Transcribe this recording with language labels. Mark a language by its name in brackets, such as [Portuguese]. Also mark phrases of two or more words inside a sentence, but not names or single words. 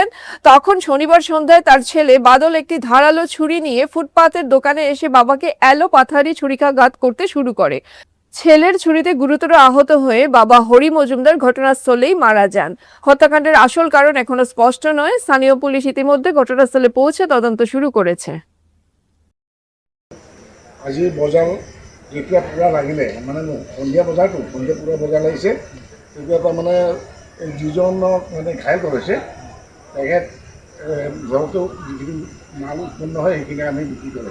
[Bangla] তখন শনিবার সন্ধ্যায় তার ছেলে বাদল একটি ধারালো ছুরি নিয়ে ফুটপাতের দোকানে এসে বাবাকে এলোপাথারি ছুরিকাঘাত করতে শুরু করে। ছেলের ছুরিতে গুরুতর আহত হয়ে বাবা হরি মজুমদার ঘটনাস্থলেই মারা যান। হত্যাকাণ্ডের আসল কারণ এখনো স্পষ্ট নয়। স্থানীয় পুলিশ ইতিমধ্যে ঘটনাস্থলে পৌঁছে তদন্ত শুরু করেছে। [Assamese] আজি বজাৰ যেতিয়া পূৰা লাগিলে, মানে সন্ধিয়া বজাৰটো সন্ধিয়া পূৰা বজাৰ লাগিছে, তেতিয়া তাৰমানে যিজনক মানে ঘাইল কৰিছে তেখেত ঘৰতো যিখিনি মাল উৎপন্ন হয় সেইখিনি আমি বিক্ৰী কৰোঁ।